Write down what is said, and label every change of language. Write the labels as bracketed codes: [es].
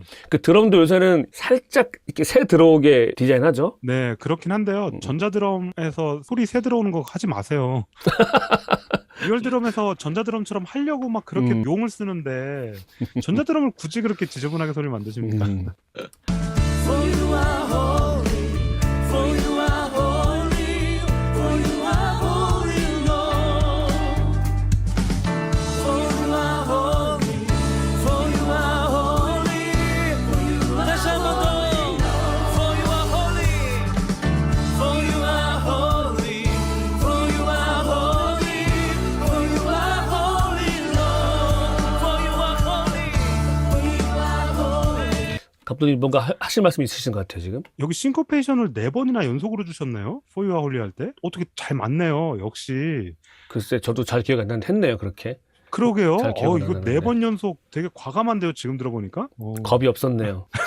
[ko] 그 드럼도 요새는 살짝 이렇게 새 들어오게 디자인하죠. 네, 그렇긴 한데요. 전자드럼에서 소리 새 들어오는 거 하지 마세요. 리얼 드럼에서 전자드럼처럼 하려고 막 그렇게 용을 쓰는데 전자드럼을 굳이 그렇게 지저분하게 소리 만드십니까? [en] For you are holy, for you are holy, for you are holy, Lord. For you are holy, for you are holy, for you are [ko] 다시 한번 더. [en] For you are holy, for you are holy, for you are holy, for you are holy, Lord. For you are holy, for you are holy. [ko] 감독님 뭔가 하실 말씀이 있으신 것 같아요, 지금. 여기 싱코페이션을 4번이나 연속으로 주셨네요. 포유와 홀리 할 때. 어떻게 잘 맞네요. 역시. 글쎄, 저도 잘 기억 안 나는데 했네요, 그렇게. 그러게요. 잘 기억은 안 이거 나는데. 4번 연속 되게 과감한데요. 지금 들어보니까. 겁이 없었네요.